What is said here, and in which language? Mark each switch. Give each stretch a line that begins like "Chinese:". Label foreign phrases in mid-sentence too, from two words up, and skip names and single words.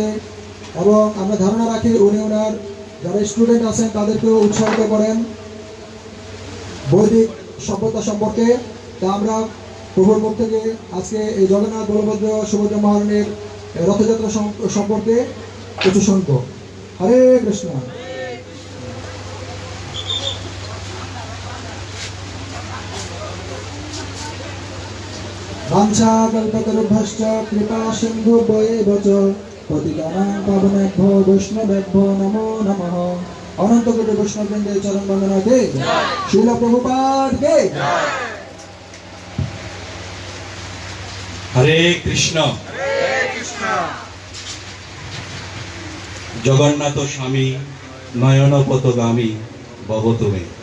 Bangla: এবং আমরা ধারণা রাখি উনি ওনার যারা স্টুডেন্ট আছেন তাদেরকেও উৎসাহিত করেন বৈদিক সভ্যতা সম্পর্কে। তা আমরা প্রভুর মুখ থেকে আজকে এই জগন্নাথ বলভদ্র সুভদ্রা মহারানীর রথযাত্রা সম্পর্কে কিছু শুনব। হরে কৃষ্ণ।
Sanskrit: বাঞ্ছা কল্পতরুভ্যশ্চ কৃপা সিন্ধুভ্যেব চ পতিতানাং পাবনেভ্যো বৈষ্ণবেভ্যো নমো নমঃ।
Bangla: অনন্ত কোটি বৈষ্ণববৃন্দের চরণ বন্দনা কে, শিল প্রভুপাদ কে। হরে কৃষ্ণ।
Sanskrit: জগন্নাথ স্বামী নয়ন পথগামী ভব তুমি।